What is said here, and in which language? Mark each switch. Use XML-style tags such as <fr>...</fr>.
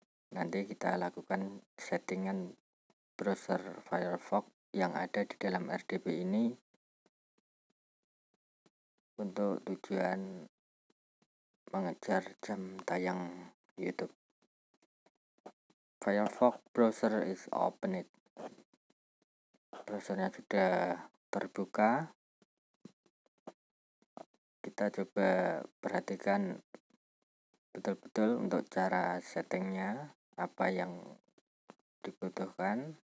<id>Nanti kita lakukan settingan browser Firefox yang ada di dalam RDP ini untuk tujuan mengejar jam tayang YouTube.</id> <en>Firefox browser is opened.</en> <id>Browsernya sudah terbuka. Kita coba perhatikan betul-betul untuk cara settingnya, apa yang dibutuhkan.</id>